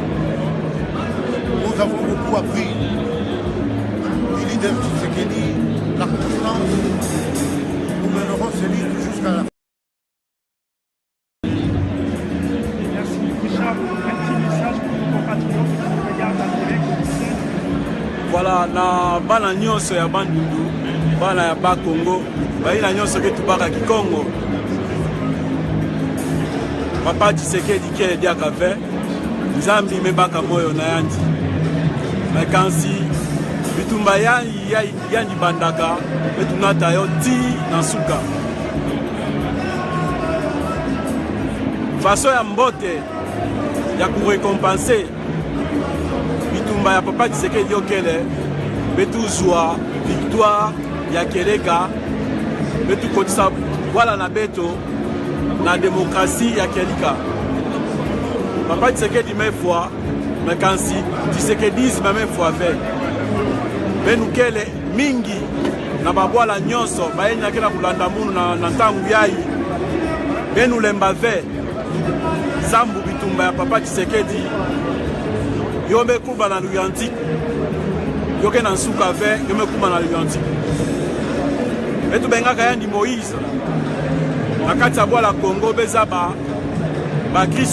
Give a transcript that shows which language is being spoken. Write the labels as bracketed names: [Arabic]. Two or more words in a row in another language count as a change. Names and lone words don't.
[French] Nous avons beaucoup appris du leader Tshisekedi la constance, nous mènerons ce livre jusqu'à la fin. Merci. Richard, un petit message pour nos compatriotes qui nous regardent en direct au Bruxelles. Voilà, [Kituba (Democratic Republic of Congo)] na bana nyonso ya bandundu, bana ya ba Congo, baina nyonso ke tubaka Kikongo. Papa Tshisekedi kele diaka ve, Nzambi mebaka moyo na yandi. Mekansi bitumba yandi bandaka, betunata yo ti na suka. Façon ya mbote ya kurekompense bitumba ya Papa Tshisekedi okele betuzwa victoire ya keleka betukotisa wala na beto na démocratie ya kelika. Papa Tshisekedi [French] même fois [Kituba (Democratic Republic of Congo)] mekansi Tshisekedisme [French] même fois avec [Kituba (Democratic Republic of Congo)] benukele mingi na babwala nyonso bayenyaki na kulanda munu na ntangu yayi benulemba ve zambu bitumba ya Papa Tshisekedi yombe kuba na luyantik yoke na nsuka ve yombe kuba na luyantik betu bengaka yandi Moïse na kati ya bwala Congo beza ba kristu